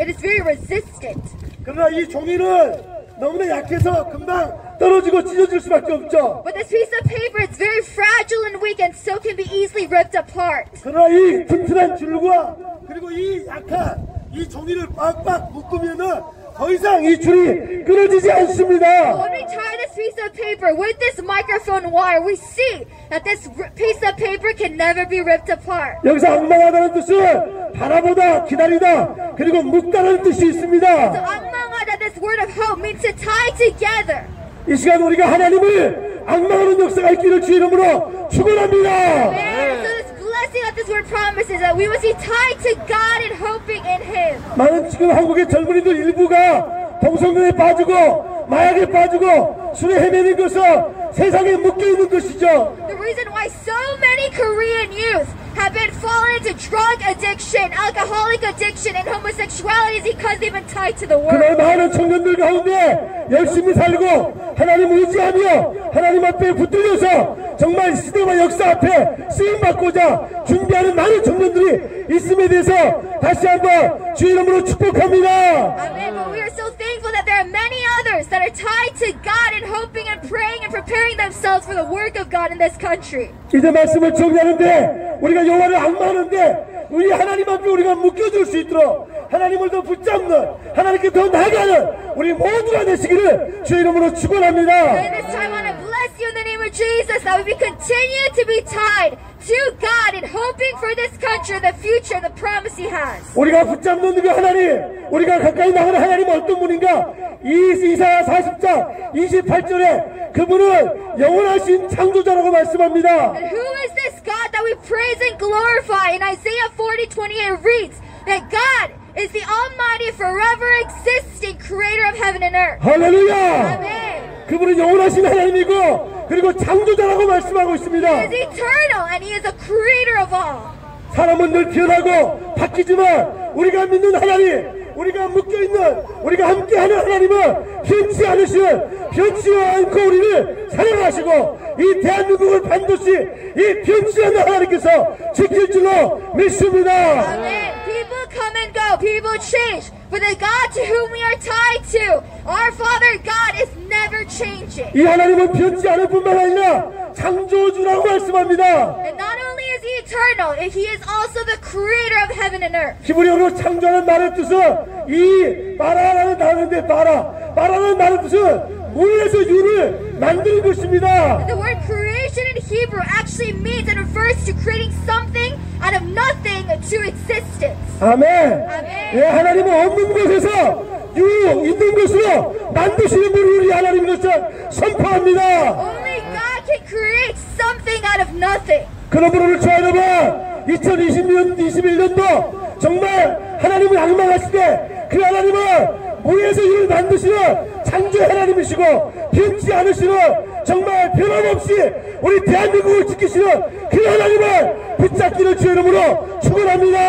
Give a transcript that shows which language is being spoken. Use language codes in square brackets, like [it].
[en] It is very resistant. [ko] 그러나 이 종이는 너무나 약해서 금방 떨어지고 찢어질 수밖에 없죠. [en] But this piece of paper is very fragile and weak and so can be easily ripped apart. [ko] 그러나 이 튼튼한 줄과 그리고 이 약한 이 종이를 빡빡 묶으면은 더 이상 이 줄이 끊어지지 않습니다. [en] When we tie this piece of paper with this microphone wire, we see that this piece of paper can never be ripped apart. [ko] 여기서 앙망하다는 뜻은 바라보다, 기다리다, 그리고 묶다는 뜻이 [en] So [ko] 있습니다. [en] angmangada, this word of hope, means to tie together. [ko] 이 시간 우리가 하나님을 앙망하는 역사가 있기를 주 이름으로 축원합니다. [en] And so this blessing that this word promises that we must be tied to God and hoping in Him. [ko] 많은 지금 한국의 젊은이들 일부가 동성연에 빠지고 마약에 빠지고 술에 헤매는 것은 세상에 묶여있는 것이죠. [en] The reason why so many Korean youth have been fallen into drug addiction, alcoholic addiction, and homosexuality is because they've been tied to the [ko] 그날 [en] world. [ko] 많은 청년들 가운데 열심히 살고 하나님 의지하며 하나님 앞에 붙들려서 정말 시대와 역사 앞에 쓰임받고자 준비하는 많은 청년들이 있음에 대해서 다시 한번 주 이름으로 축복합니다. [en] Amen. But we are so thankful that there are many others that are tied to God and hoping and praying and preparing themselves for the work of God in this country. [ko] 이제 말씀을 정리하는데 우리가 여호와를 앙망하는데 우리 하나님 앞에 우리가 묶여줄 수 있도록 하나님을 더 붙잡는 하나님께 더 나아가는 우리 모두가 되시기를 주 이름으로 축원합니다. [en] In this time, I want to bless you in the name of Jesus that we continue to be tied to God and hoping for this country, the future, the promise He has. [ko] 우리가 붙잡는 그 하나님, 우리가 가까이 나가는 하나님은 어떤 분인가? 이사야 40장 28절에 그분은 영원하신 창조자라고 말씀합니다. [en] And who is this God that we praise and glorify? In Isaiah 40:28 reads that God is the almighty, forever existing creator of heaven and earth. [ko] 할렐루야! [en] Amen. [ko] 그분은 영원하신 하나님이고 그리고 창조자라고 말씀하고 있습니다. [en] He is eternal and He is a creator of all. [ko] 사람은 늘 변하고 바뀌지만 우리가 믿는 하나님, 우리가 묶여있는, 우리가 함께하는 하나님은 변치 않으시는, 변치 않고 우리를 사랑하시고 이 대한민국을 반드시 이 변치 않는 하나님께서 지킬 줄로 믿습니다. [en] Amen. People come and go, people change, but the God to whom we are tied to, our Father God, is never changing. [ko] 이 하나님은 변치 않을 뿐만 아니라 창조주라고 말씀합니다. [en] And not only is He eternal, He is also the creator of heaven and earth. [ko] 히브리어로 창조하는 말의 뜻은 이 바라라는 단어인데 바라라는 말의 뜻은 물에서 유를 만드는 것입니다. [en] The word creation in Hebrew actually means and refers to creating something out of nothing to existence. [ko] 아멘. 아멘. 예, 하나님은 없는 곳에서 유 있는 곳으로 만드시는 분을 우리 하나님으로서 선포합니다. [en] Only God can create something out of nothing. [ko] 그런 분을 여러분 2021년도 정말 하나님을 악망하실 때 그 하나님은 물에서 유를 만드시는 창조의 하나님이시고 변치 않으시는 정말 변함없이 우리 대한민국을 지키시는 그 하나님을 붙잡기를 주의 이름으로 축원합니다.